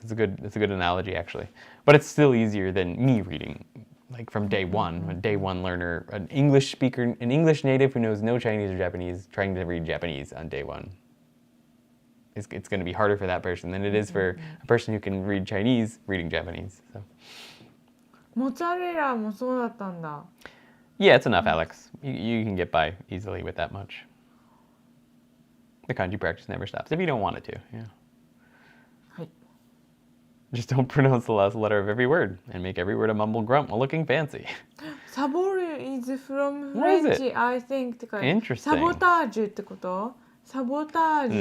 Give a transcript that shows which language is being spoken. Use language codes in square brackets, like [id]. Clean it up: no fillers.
[en] It's a good analogy actually. But it's still easier than me reading, like from day one, a day one learner, an English speaker, an English native who knows no Chinese or Japanese trying to read Japanese on day one. It's going to be harder for that person than it is for a person who can read Chinese reading Japanese. So. [ja] モッツァレラもそうだったんだ [en] Yeah, it's enough, Alex. You can get by easily with that much. The kanji practice never stops if you don't want it to. Yeah. [ja] はい [en] Just don't pronounce the last letter of every word and make every word a mumble grunt while looking fancy. サボる is from What is French, it? I think [ja] って書いて [en] Interesting. [ja] サボタージュってことサボタージュ